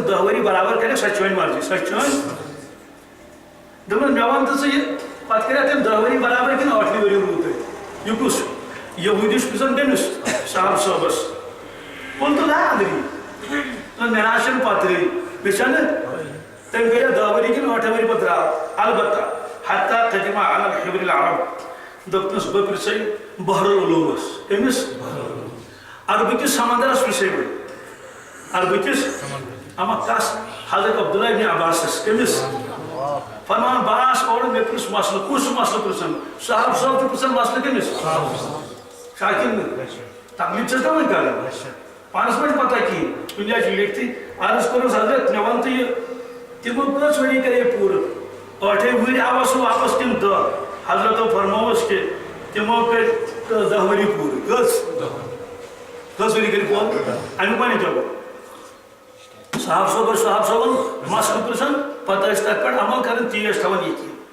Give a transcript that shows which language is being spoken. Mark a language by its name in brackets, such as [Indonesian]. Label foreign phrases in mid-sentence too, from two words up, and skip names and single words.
[Kashmiri] 10 ؤری برابر کَرکھ سۄ چھِ چٲنۍ مرضی سۄ چھِ چٲنۍ دوٚپُن مےٚ وَن تہٕ ژٕ یہِ پتہٕ کَریا تٔمۍ 10 ؤری برابر کِنہٕ 8 ؤری روٗد تۄہہِ یہِ کُس یہوٗدی چھُ پرژھان تٔمِس صاحب صٲبس ووٚن تہٕ [Arabic] لا ادری [Kashmiri] مےٚ نہ حظ چھنہٕ پتہٕے بشان تم گیا 10 ؤری کن 8 ؤری پتہ درٛاو البتہ [Arabic] حتى قدم على الحبر العرب [Kashmiri] دپنس بہ پرژھے بحر العلومس کٔمِس عربہٕ کِس سمندرس پرژھے بہٕ عربہٕ کِس اما کس حضرت عبداللہ ابن عباسس کٔمِس فرمان باس اور میں پرژھ مسئلہ کُس مسئلہ پرژھن صاحب صاحب چھُ پرژھان مسئلہ کٔمِس شاکر تقلید چھس نا وۄنۍ کران پانس ما چھِ پتہ کِہیٖنۍ کُنہِ جایہِ چھُ لیکھتٕے عرض کوٚرُس حضرت مےٚ وَن تہٕ یہِ تِمو کٔژ ؤری کرے پوٗرٕ 8 ؤری آوا سُہ واپس کِنہٕ 10 حضرتو فرمووُس کہ تِمو کٔرۍ 10 ؤری پوٗرٕ کٔژ ؤری کٔرۍ پوٗرٕ امیُک وَنہِ جواب صاحب صٲبن مسلہٕ پرژھان پتہٕ ٲسۍ تتھ پٮ۪ٹھ عمل کران تی ٲسۍ تھاوان یقیٖن